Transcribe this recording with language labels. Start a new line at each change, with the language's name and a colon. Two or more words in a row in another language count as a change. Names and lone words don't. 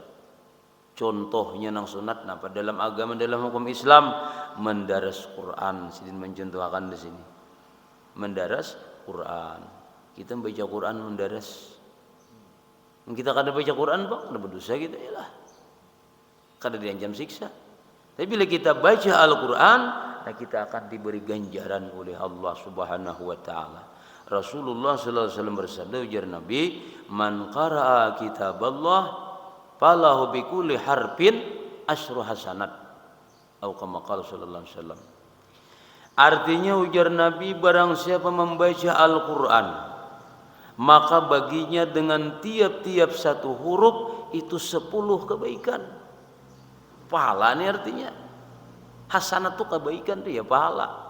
Banjar: Contohnya nang sunat napa dalam agama dalam hukum Islam mendaras Quran. Sidin mencontohkan di sini. Mendaras Quran. Kita baca Quran mendaras. Kita kada baca Quran, Pak, kada berdosa kita ialah.
Indonesian: Kada diancam siksa. Tapi bila kita baca Al-Quran, kita akan diberi ganjaran oleh
Arabic: الله سبحانه وتعالى. رسول الله صلى الله عليه وسلم
Indonesian: bersabda ujar Nabi,
Arabic: "من قرأ كتاب الله فله بكل حرف عشر حسنات." Atau كما قال صلى الله عليه وسلم.
Indonesian: Artinya ujar Nabi, barang siapa membaca Al-Quran, maka baginya dengan tiap-tiap satu huruf itu 10 kebaikan. Pahala ini artinya hasanat itu kebaikan dia pahala.